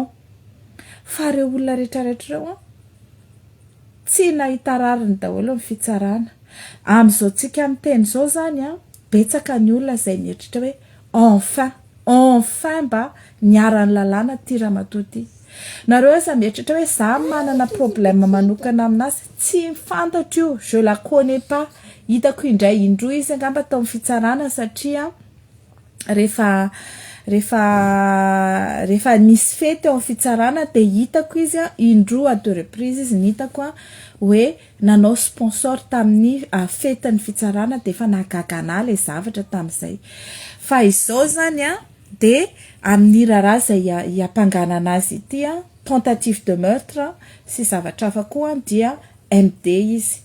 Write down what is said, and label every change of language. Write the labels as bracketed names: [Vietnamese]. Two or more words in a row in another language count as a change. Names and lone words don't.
[Malagasy] Fa ireo olona rehetrarehetra ireo tsy nahita rariny daholo amin'ny fitsarana. Amin'izao tsika miteny izao zany betsaka ny olona izay mieritritra hoe enfin mba niara-ny lalàna ty ramatoa ty. Nareo asa mieritritra hoe za manana problème manokana aminazy, tsy fantatro io, [French] je la connais pas. [Malagasy] Hitako indray indroa izy angamba tao amin'ny fitsarana satria rehefa nisy fety ao amin'ny fitsarana dia hitako izy indroa [French] à deux reprises [Malagasy] izy nitako hoe nanao sponsor tamin'ny fetin'ny fitsarana dia efa nahagaga anahy ilay zavatra tamin'izay. Fa izao zany dia amin'ny raharaha izay hampanganana azy ity [French] tentative de meurtre [Malagasy] sy zavatra hafa koa dia MD izy.